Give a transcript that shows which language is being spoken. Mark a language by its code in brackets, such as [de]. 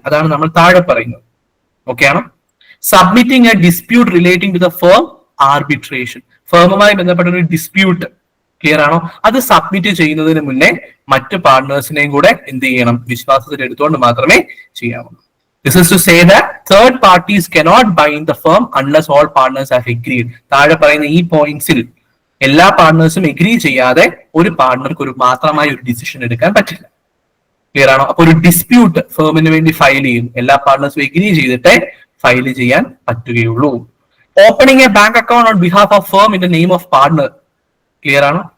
[ml] അതാണ് നമ്മൾ താഴെ പറയുന്നത്. ഓക്കെ ആണോ? [en] submitting a dispute relating to the firm, [ml] arbitration. ഫേമുമായി ബന്ധപ്പെട്ട ഒരു ഡിസ്പ്യൂട്ട്, ക്ലിയർ ആണോ? അത് സബ്മിറ്റ് ചെയ്യുന്നതിന് മുന്നേ മറ്റു പാർട്ണേഴ്സിനെയും കൂടെ എന്ത് ചെയ്യണം? വിശ്വാസത്തിൽ എടുത്തുകൊണ്ട് മാത്രമേ ചെയ്യാവുള്ളൂ. [en] This is to say that third parties cannot bind the firm unless all partners have agreed. [ml] താഴെ പറയുന്ന ഈ പോയിന്റ്സിൽ എല്ലാ പാർട്ണേഴ്സും എഗ്രി ചെയ്യാതെ ഒരു പാർട്ണർക്ക് ഒരു മാത്രമായി ഒരു ഡിസിഷൻ എടുക്കാൻ പറ്റില്ല. ക്ലിയർ ആണോ? അപ്പൊ ഒരു ഡിസ്പ്യൂട്ട് ഫേമിന് വേണ്ടി ഫയൽ ചെയ്യും, എല്ലാ പാർട്ണേഴ്സും എഗ്രി ചെയ്തിട്ടേ ഫയൽ ചെയ്യാൻ പറ്റുകയുള്ളൂ. [en] Opening a bank account on behalf of firm in the name of partner. Clear ആണോ?